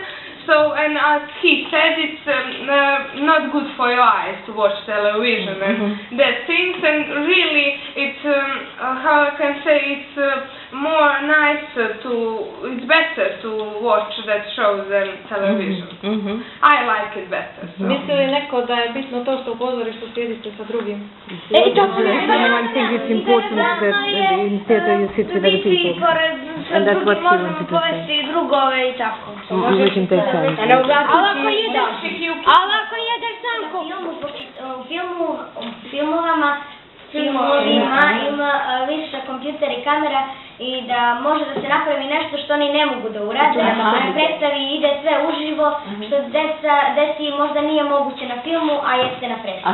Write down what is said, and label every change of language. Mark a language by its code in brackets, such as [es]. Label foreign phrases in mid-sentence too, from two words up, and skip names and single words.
[en] So, and as he said, it's not good for your eyes to watch television and that things, and really it's, how I can say, it's more nicer it's better to watch that shows than television. I like it better. So. [bs] Misli li neko da je bitno to što u pozorištu sjedite sa drugim? [en] I think it's important that in theater you sit with other people. And that's what he wanted to say. [bs] Drugove i tako. [en] Which in takes sense. [bs] Ali ako jedeš sam u filmovima ima više kompjuter i kamera i da može da se napravi nešto što oni ne mogu da urade. Na predstavi ide sve uživo, što deci možda nije moguće na filmu, a jeste na predstavi.